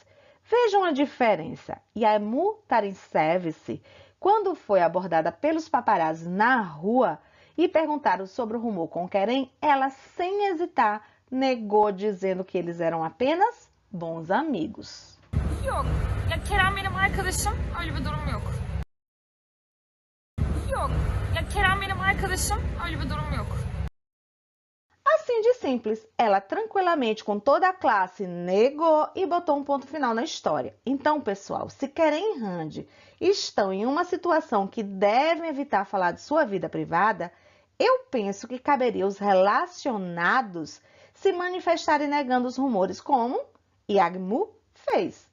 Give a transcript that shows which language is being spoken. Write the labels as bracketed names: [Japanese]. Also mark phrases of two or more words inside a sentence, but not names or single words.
[Portuguese] Vejam a diferença. Yamu Tarinsevici, quando foi abordada pelos paparazzi na rua e perguntaram sobre o rumor com Keren, ela sem hesitar negou dizendo que eles eram apenas bons amigos. [Turkish] Yok. Ya Kerem benim arkadaşım. Öyle bir durum yok. Yok. Ya Kerem benim arkadaşım. Öyle bir durum yok. [Portuguese] Assim de simples, ela tranquilamente, com toda a classe, negou e botou um ponto final na história. Então, pessoal, se Keren e Randy estão em uma situação que devem evitar falar de sua vida privada, eu penso que caberia os relacionados se manifestarem negando os rumores, como Yagmu fez.